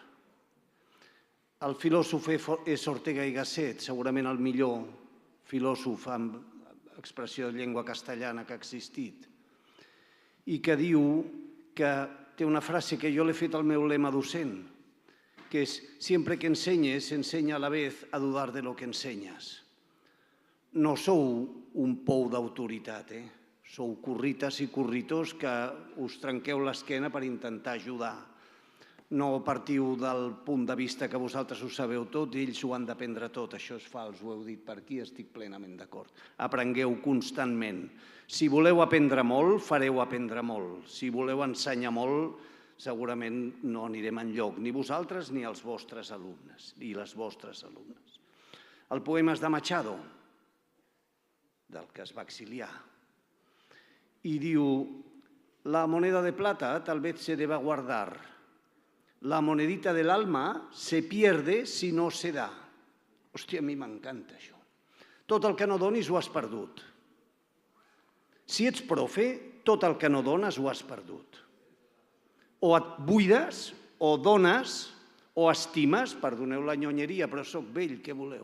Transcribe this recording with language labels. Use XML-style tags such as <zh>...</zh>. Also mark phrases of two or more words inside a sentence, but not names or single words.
<ca>El filòsof és Ortega y Gasset, segurament el millor filòsof amb expressió de llengua castellana que ha existit, i que diu que té una frase que jo l'he fet al meu lema docent, que és</ca> <es>«Siempre que enseñes, enseña a la vez a dudar de lo que enseñas».</es> <ca>No sou un pou d'autoritat, sou currites i curritors que us trenqueu l'esquena per intentar ajudar. No partiu del punt de vista que vosaltres ho sabeu tot i ells ho han d'aprendre tot. Això és fals, ho heu dit per aquí, estic plenament d'acord. Aprengueu constantment. Si voleu aprendre molt, fareu aprendre molt. Si voleu ensenyar molt, segurament no anirem enlloc, ni vosaltres ni els vostres alumnes, ni les vostres alumnes. El poema és de Machado, del que es va exiliar,</ca> <es>y diu, la moneda de plata tal vez se deba guardar, la monedita del alma se pierde si no se da.</es> <ca>Hòstia, a mi m'encanta això. Tot el que no donis ho has perdut. Si ets profe, tot el que no dones ho has perdut. O et buides, o dones, o estimes, perdoneu la nyonyeria, però soc vell, què voleu?</ca>